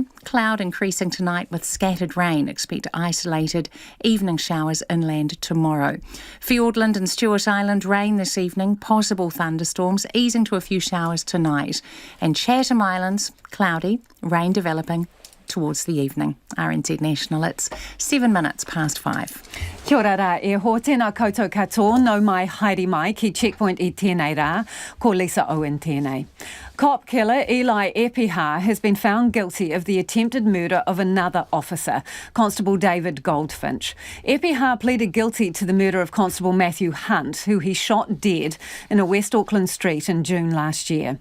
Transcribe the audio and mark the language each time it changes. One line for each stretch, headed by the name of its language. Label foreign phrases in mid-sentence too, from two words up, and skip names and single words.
English: Cloud increasing tonight with scattered rain. Expect isolated evening showers inland tomorrow. Fiordland and Stewart Island, rain this evening. Possible thunderstorms, easing to a few showers tonight. And Chatham Islands, cloudy, rain developing towards the evening. RNZ National, it's 7 minutes past 5.
Māori: Kia ora rā, e ho tēnā koutou katoa, no mai haere mai ki Checkpoint I tēnei rā, ko Lisa Owen tēnei.
English: Cop killer Eli Epiha has been found guilty of the attempted murder of another officer, Constable David Goldfinch. Epiha pleaded guilty to the murder of Constable Matthew Hunt, who he shot dead in a West Auckland street in June last year.